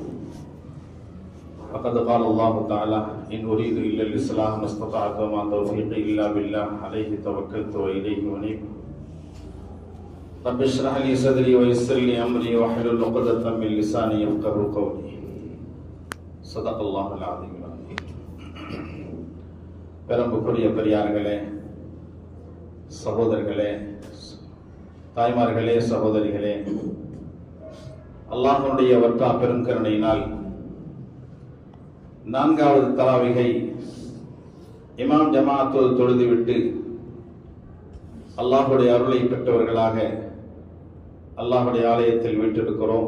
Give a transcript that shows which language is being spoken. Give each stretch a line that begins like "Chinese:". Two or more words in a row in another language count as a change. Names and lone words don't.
Arabic: فقد قال الله تعالى: إن أريد إلا الإصلاح ما استطعت وما توفيقي إلا بالله عليه توكلت وإليه أنيب. رب اشرح لي صدري ويسر لي أمري واحلل عقدة من لساني يفقهوا قولي. صدق الله العظيم.
Tamil: பெரும்புக்குரிய பெரியார்களே, சகோதரர்களே, தாய்மார்களே, சகோதரிகளே, அல்லாஹ்வுடைய வற்றா பெருங்கருணையினால் 4வது தராவிகை இமாம் ஜமாஅத்தோடு தொழுதுவிட்டு அல்லாஹ்வுடைய அருளை பெற்றவர்களாக அல்லாஹ்வுடைய ஆலயத்தில் வீற்றிருக்கிறோம்.